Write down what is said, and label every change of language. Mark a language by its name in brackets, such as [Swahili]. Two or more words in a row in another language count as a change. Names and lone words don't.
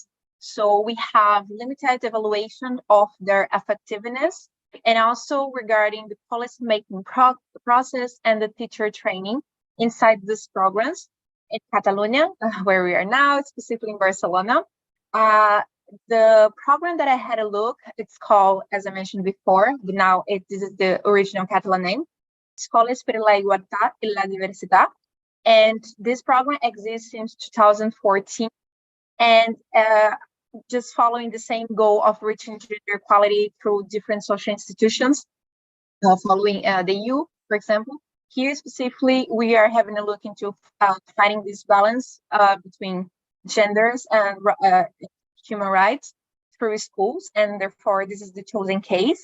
[English] So we have limited evaluation of their effectiveness and also regarding the policy-making process and the teacher training inside these programs. In Catalonia, where we are now, specifically in Barcelona, the program that I had a look, it's called, as I mentioned before, but now this is the original Catalan name, Escoles per la Igualdad y la Diversidad. And this program exists since 2014. And just following the same goal of reaching gender equality through different social institutions, following the EU, for example. Here specifically, we are having a look into finding this balance between genders and human rights through schools, and therefore this is the chosen case.